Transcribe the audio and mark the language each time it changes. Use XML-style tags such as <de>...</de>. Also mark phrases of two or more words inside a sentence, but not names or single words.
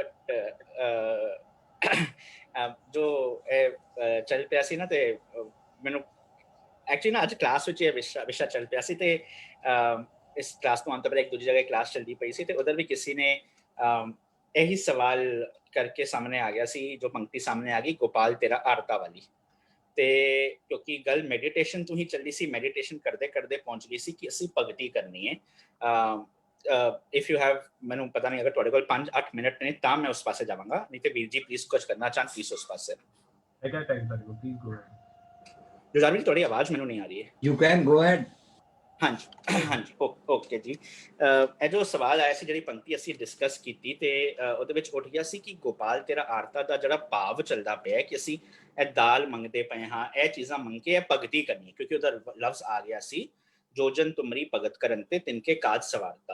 <pa>ਜੋ ਚੱਲ ਪਿਆ ਸੀ ਨਾ ਤੇ ਮੈਨੂੰ ਐਕਚੁਅਲੀ ਨਾ ਅੱਜ ਕਲਾਸ ਵਿੱਚ ਇਹ ਵਿਸ਼ਾ ਚੱਲ ਪਿਆ ਸੀ ਤੇ ਇਸ ਕਲਾਸ ਤੋਂ ਅੰਤ ਪਰ ਇੱਕ ਦੂਜੀ ਜਗ੍ਹਾ ਕਲਾਸ ਚੱਲਦੀ ਪਈ ਸੀ ਤੇ ਉਧਰ ਵੀ ਕਿਸੇ ਨੇ ਇਹੀ ਸਵਾਲ ਕਰਕੇ ਸਾਹਮਣੇ ਆ ਗਿਆ ਸੀ, ਜੋ ਪੰਕਤੀ ਸਾਹਮਣੇ ਆ ਗਈ ਗੋਪਾਲ ਤੇਰਾ ਆਰਤਾ ਵਾਲੀ। ਤੇ ਕਿਉਂਕਿ ਗੱਲ ਮੈਡੀਟੇਸ਼ਨ ਤੋਂ ਹੀ ਚੱਲੀ ਸੀ, ਮੈਡੀਟੇਸ਼ਨ ਕਰਦੇ ਕਰਦੇ ਪਹੁੰਚ ਗਈ ਸੀ ਕਿ ਅਸੀਂ ਭਗਤੀ ਕਰਨੀ ਹੈ</pa> <en>if you have,</en> <pa>ਮੈਨੂੰ ਪਤਾ ਨਹੀਂ, ਅਗਰ ਤੁਹਾਡੇ ਕੋਲ 5-8 ਮਿੰਟ ਨੇ ਤਾਂ ਮੈਂ ਉਸ ਪਾਸੇ ਜਾਵਾਂਗਾ, ਨਹੀਂ ਤੇ ਵੀਰ ਜੀ ਪਲੀਜ਼ ਕੁਝ ਕਰਨਾ ਚਾਹਨ ਪਲੀਜ਼ ਉਸ ਪਾਸੇ।</pa> <en>I got time, but please go ahead.</en> <pa>ਜੁਝਾਰ ਵੀਰ ਤੁਹਾਡੀ ਆਵਾਜ਼ ਮੈਨੂੰ ਨਹੀਂ ਆ ਰਹੀ ਹੈ।</pa> <en>You can go ahead.</en> <pa>ਹਾਂਜੀ ਹਾਂਜੀ ਓਕੇ ਜੀ। ਇਹ ਜੋ ਸਵਾਲ ਆਇਆ ਸੀ, ਜਿਹੜੀ ਪੰਕਤੀ ਅਸੀਂ ਡਿਸਕਸ ਕੀਤੀ ਤੇ ਉਹਦੇ ਵਿੱਚ ਉੱਠ ਗਿਆ ਸੀ ਕਿ ਗੋਪਾਲ ਤੇਰਾ ਆਰਤਾ ਦਾ ਜਿਹੜਾ ਭਾਵ ਚੱਲਦਾ ਪਿਆ ਕਿ ਅਸੀਂ ਇਹ ਦਾਲ ਮੰਗਦੇ ਪਏ ਹਾਂ, ਇਹ ਚੀਜ਼ਾਂ ਮੰਗ ਕੇ ਇਹ ਭਗਤੀ ਕਰਨੀ, ਕਿਉਂਕਿ ਉਹਦਾ ਲਫ਼ਜ਼ ਆ ਗਿਆ ਸੀ ਜੋ ਜਨ ਤੁਮਰੀ ਭਗਤ ਕਰਨ ਤੇ ਤਿਨਕੇ ਕਾਜ ਸਵਾਰਤਾ।</pa>